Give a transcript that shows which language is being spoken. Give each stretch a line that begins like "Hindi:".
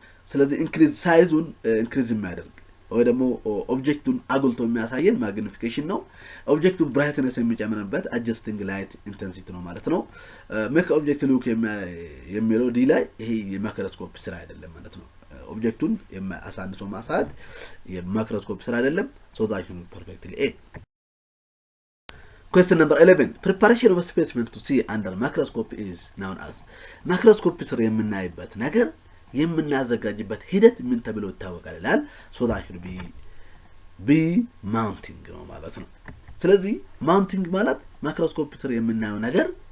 Amharic: ስለዚህ ኢንክሪዝ ሳይዙን ኢንክሪዝ የሚያደርግ ወይ ደግሞ ኦብጀክቱን አጉልቶ የሚያሳየን ማግኒፊኬሽን ነው። ኦብጀክቱ ብራይትነስ የሚጨምርበት አጀስቲንግ ላይት ኢንተንሲቲ ነው ማለት ነው። ሜክ ኦብጀክት ሉክ የሚለው ዲ ላይ ይሄ የማይክሮስኮፕ ስራ አይደለም ማለት ነው። ኦብጀክቱን አሳንሶ ማሳት የማይክሮስኮፕ ስራ አይደለም።
English: so that is perfectly A. Question number 11. Preparation of a specimen to see under microscope is known as.
Amharic: ማይክሮስኮፕ ስር የምናይበት ነገር የምናዘጋጅበት ሂደት ምን ተብሎ ይታወቃል ይላል
English: so that should be mounting
Amharic: ነው ማለት ነው። ስለዚህ mounting ማለት ማይክሮስኮፕ ስር የምናየው ነገር